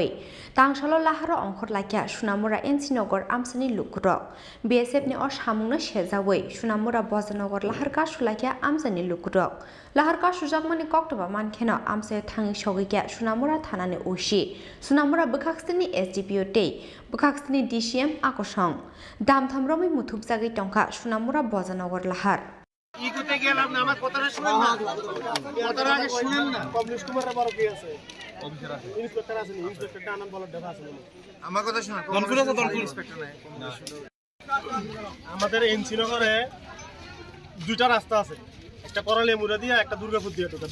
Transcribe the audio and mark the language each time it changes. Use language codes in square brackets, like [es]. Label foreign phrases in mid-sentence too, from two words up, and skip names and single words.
[trp] तांसालो लाहार अंखर लाख्या सुनामुरा एनसीनगर आमसानि लुकुरक बीएसएफ नि अ सामुंगनो सेजावै सुनामुरा बजानगर लाहारका सुलाख्या आमसानि लुकुरक लाहारका सुजाकमानि कक्टबा मानखेनो आमसाय थाङि सगैख्या सुनामुरा थानानि ओसि सुनामुरा बोखाक्सनि एसडीपीओ टे बोखाक्सनि डीसीएम आकसं दामथामरमै मुथुबजागै टंका सुनामुरा बजानगर लाहार [bn] ইগুতে গেলাম না, আমার কথাটা শুনেন না, কথাটা আগে শুনেন না। কমলেশ কুমারের বড় কি আছে? অফিসার আছে, ইন্সপেক্টর আছে, ইন্সপেক্টরটা আনন্দ বলার দেখা আছে। আমার কথা শুনুন, কমলেশ আছে, দলপুর ইন্সপেক্টর নাই। আমাদের এনসিনগরে দুইটা রাস্তা আছে, একটা করলেমুরা দিয়ে একটা দুর্গাপুর দিয়ে ঢোকে।